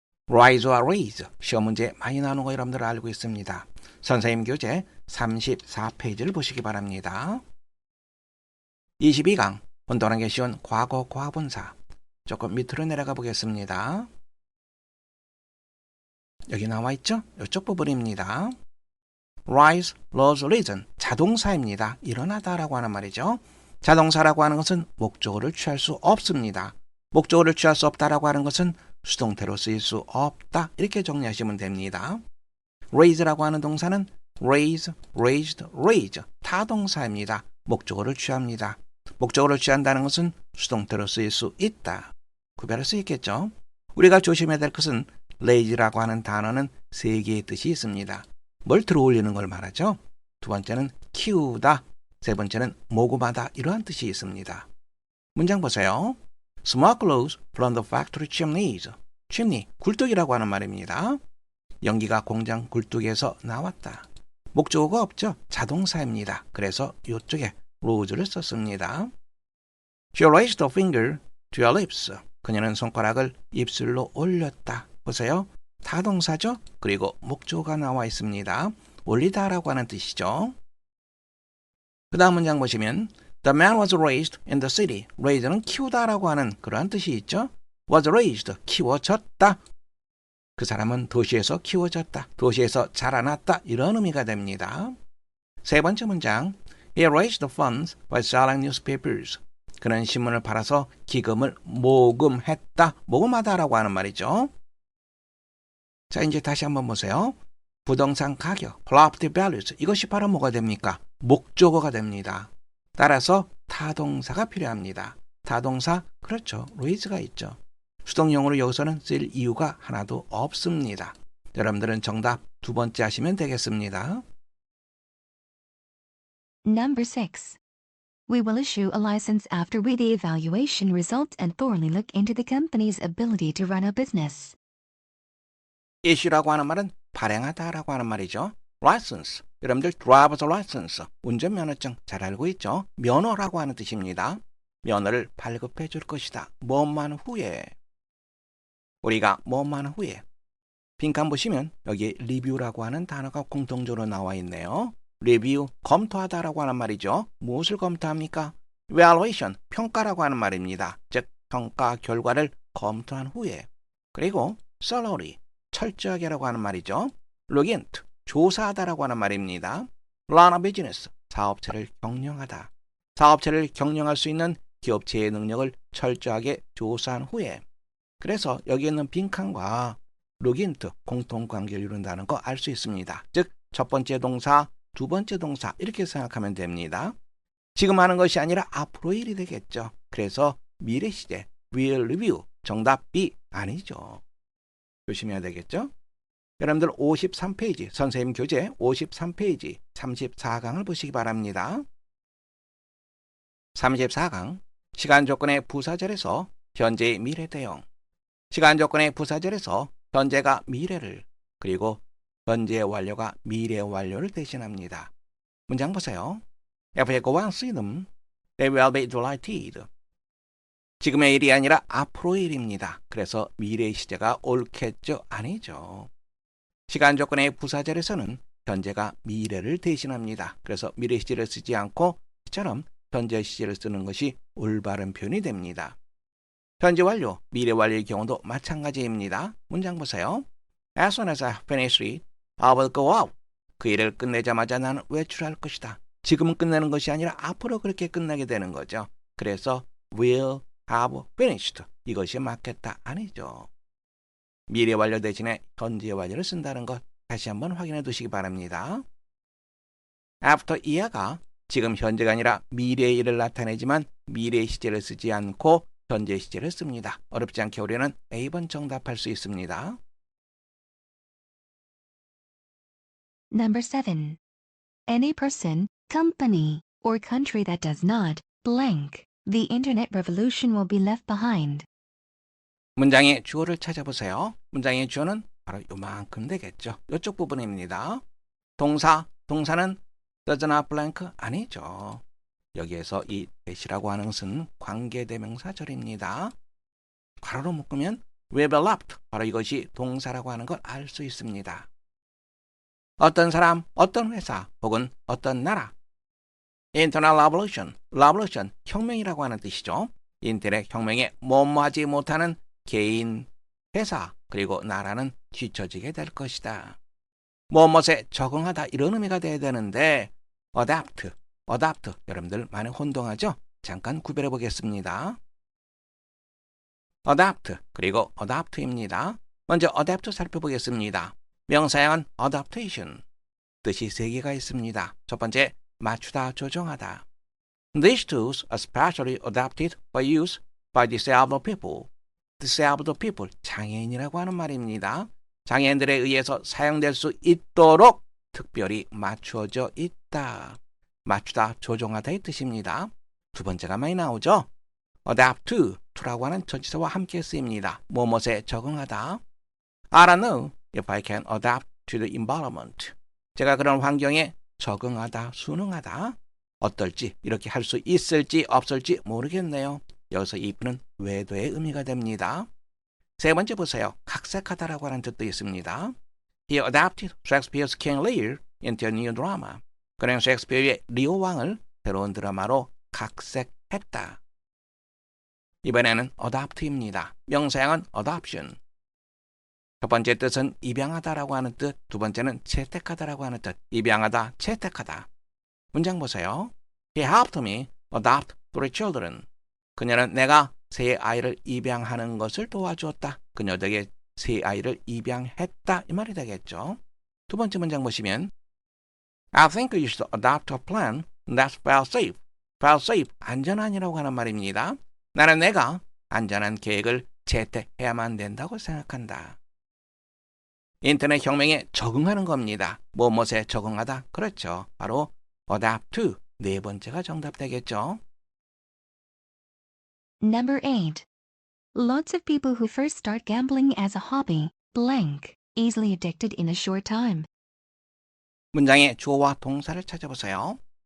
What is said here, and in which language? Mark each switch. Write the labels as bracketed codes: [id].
[ko] rise와 raise, 시험 문제 많이 나오는 거 여러분들 알고 있습니다. 선생님 교재 34페이지를 보시기 바랍니다. 22강, 혼돈하기 쉬운 과거 과분사. 조금 밑으로 내려가 보겠습니다. 여기 나와 있죠? 이쪽 부분입니다. [en] rise, rose, risen, [ko] 자동사입니다. 일어나다라고 하는 말이죠. 자동사라고 하는 것은 목적어를 취할 수 없습니다. 목적어를 취할 수 없다라고 하는 것은 수동태로 쓰일 수 없다. 이렇게 정리하시면 됩니다. raise라고 하는 동사는 [en] raise, raised, raise, [ko] 타동사입니다. 목적어를 취합니다. 목적어를 취한다는 것은 수동태로 쓰일 수 있다. 구별할 수 있겠죠? 우리가 조심해야 될 것은 raise라고 하는 단어는 세 개의 뜻이 있습니다. 뭘 들어올리는 걸 말하죠? 두 번째는 키우다, 세 번째는 모금하다 이러한 뜻이 있습니다. 문장 보세요. [en] Smoke rose from the factory chimneys. [ko] chimney, 굴뚝이라고 하는 말입니다. 연기가 공장 굴뚝에서 나왔다. 목적어가 없죠? 자동사입니다. 그래서 이쪽에 rose를 썼습니다. [en] She raised a finger to her lips. [ko] 그녀는 손가락을 입술로 올렸다. 보세요. 타동사죠? 그리고 목적어가 나와 있습니다. 올리다라고 하는 뜻이죠. 그 다음 문장 보시면 [en] The man was raised in the city. [ko] raise는 키우다라고 하는 그러한 뜻이 있죠. [en] was raised, [ko] 키워졌다. 그 사람은 도시에서 키워졌다. 도시에서 자라났다. 이런 의미가 됩니다. 세 번째 문장 [en] He raised the funds by selling newspapers. [ko] 그는 신문을 팔아서 기금을 모금했다. 모금하다라고 하는 말이죠. 자, 이제 다시 한번 보세요. 부동산 가격, [en] property values. [ko] 이것이 바로 뭐가 됩니까? 목적어가 됩니다. 따라서 타동사가 필요합니다. 타동사, 그렇죠. raise가 있죠. 수동용으로 여기서는 쓸 이유가 하나도 없습니다. 여러분들은 정답 두 번째 하시면 되겠습니다. [en] Number 6. We will issue a license after we the evaluation results and thoroughly look into the company's ability to run a business. [ko] issue라고 하는 말은 발행하다라고 하는 말이죠. license. 여러분들 [en] driver's license, [ko] 운전면허증 잘 알고 있죠? 면허라고 하는 뜻입니다. 면허를 발급해 줄 것이다. 뭐만 후에. 우리가 뭐만 후에. 빈칸 보시면 여기 리뷰라고 하는 단어가 공통적으로 나와 있네요. 리뷰, 검토하다라고 하는 말이죠. 무엇을 검토합니까? evaluation, 평가라고 하는 말입니다. 즉 평가 결과를 검토한 후에. 그리고 salary, 철저하게라고 하는 말이죠. [en] look into, [ko] 조사하다라고 하는 말입니다. [en] run a business, [ko] 사업체를 경영하다. 사업체를 경영할 수 있는 기업체의 능력을 철저하게 조사한 후에. 그래서 여기 있는 빈칸과 look into, 공통관계를 이룬다는 거 알 수 있습니다. 즉 첫 번째 동사, 두 번째 동사 이렇게 생각하면 됩니다. 지금 하는 것이 아니라 앞으로 일이 되겠죠. 그래서 미래 시제, will review, 정답 B 아니죠. 조심해야 되겠죠. 여러분들 53페이지, 선생님 교재 53페이지 34강을 보시기 바랍니다. 34강, 시간 조건의 부사절에서 현재의 미래 대형. 시간 조건의 부사절에서 현재가 미래를, 그리고 현재의 완료가 미래 완료를 대신합니다. 문장 보세요. [en] If you go and see them, they will be delighted. [ko] 지금의 일이 아니라 앞으로의 일입니다. 그래서 미래의 시제가 옳겠죠? 아니죠. 시간 조건의 부사절에서는 현재가 미래를 대신합니다. 그래서 미래 시제를 쓰지 않고 이처럼 현재 시제를 쓰는 것이 올바른 표현이 됩니다. 현재 완료, 미래 완료의 경우도 마찬가지입니다. 문장 보세요. [en] As soon as I finish it, I will go out. [ko] 그 일을 끝내자마자 나는 외출할 것이다. 지금은 끝내는 것이 아니라 앞으로 그렇게 끝나게 되는 거죠. 그래서 [en] will have finished. [ko] 이것이 맞겠다. 아니죠. 미래 완료 대신에 현재 완료를 쓴다는 것 다시 한번 확인해 두시기 바랍니다. after 이하가 지금 현재가 아니라 미래의 일을 나타내지만 미래의 시제를 쓰지 않고 현재 시제를 씁니다. 어렵지 않게 우리는 A번 정답할 수 있습니다. [en] Number 7. Any person, company, or country that does not blank the internet revolution will be left behind. [ko] 문장의 주어를 찾아보세요. 문장의 주어는 바로 요만큼 되겠죠. 이쪽 부분입니다. 동사는 [en] does not blank [ko] 아니죠. 여기에서 이 that이라고 하는 것은 관계대명사절입니다. 괄호로 묶으면 [en] will be left, [ko] 바로 이것이 동사라고 하는 걸 알 수 있습니다. 어떤 사람, 어떤 회사, 혹은 어떤 나라. [en] Internet revolution, [ko] 혁명이라고 하는 뜻이죠. 인터넷 혁명에 뭐뭐하지 못하는 개인, 회사, 그리고 나라는 뒤처지게 될 것이다. 뭐뭐에 적응하다 이런 의미가 돼야 되는데 adapt, 여러분들 많이 혼동하죠? 잠깐 구별해 보겠습니다. adapt, 그리고 adapt입니다. 먼저 adapt 살펴보겠습니다. 명사형은 adaptation, 뜻이 세 개가 있습니다. 첫 번째, 맞추다, 조정하다. [en] These tools are specially adapted for use by disabled people. disabled people, [ko] 장애인이라고 하는 말입니다. 장애인들에 의해서 사용될 수 있도록 특별히 맞추어져 있다. 맞추다, 조정하다의 뜻입니다. 두 번째가 많이 나오죠. [en] adapt to [ko] 라고 하는 전치사와 함께 쓰입니다. 뭐뭐에 적응하다. [en] I don't know if I can adapt to the environment. [ko] 제가 그런 환경에 적응하다, 순응하다. 어떨지, 이렇게 할 수 있을지 없을지 모르겠네요. 여기서 if는 외도의 의미가 됩니다. 세 번째 보세요. 각색하다라고 하는 뜻도 있습니다. [en] He adapted Shakespeare's King Lear into a new drama. [ko] 그는 셰익스피어의 리오 왕을 새로운 드라마로 각색했다. 이번에는 adopt입니다. 명사형은 adoption. 첫 번째 뜻은 입양하다라고 하는 뜻, 두 번째는 채택하다라고 하는 뜻. 입양하다, 채택하다. 문장 보세요. [en] He helped me adopt 3 children. [ko] 그녀는 내가 세 아이를 입양하는 것을 도와주었다. 그녀에게 세 아이를 입양했다. 이 말이 되겠죠. 두 번째 문장 보시면 [en] I think you should adopt a plan that's fail-safe. [ko] fail-safe, 안전한이라고 하는 말입니다. 나는 내가 안전한 계획을 채택해야만 된다고 생각한다. 인터넷 혁명에 적응하는 겁니다. 뭐뭐에 적응하다. 그렇죠. 바로 [en] adapt to, [ko] 네 번째가 정답 되겠죠. [en] Number 8. Lots of people who first start gambling as a hobby blank easily addicted in a short time. [ko] 문장의 주어와 동사를 찾아보세요.